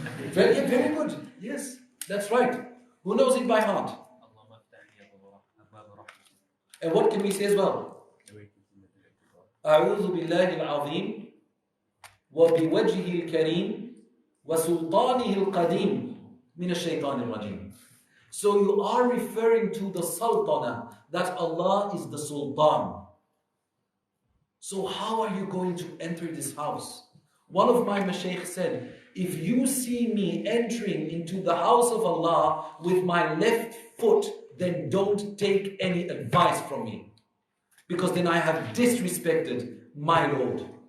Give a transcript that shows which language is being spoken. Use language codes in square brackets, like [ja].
[en] Very, very good. Yes, that's right. Who knows it by heart? And what can we say as well? [ar] أعوذ بالله العظيم وبوجهه الكريم وسلطانه القديم من الشيطان الرجيم. [en] So you are referring to the sultana, that Allah is the sultan. So how are you going to enter this house? One of my mashaykh said, if you see me entering into the house of Allah with my left foot, then don't take any advice from me, because then I have disrespected my Lord.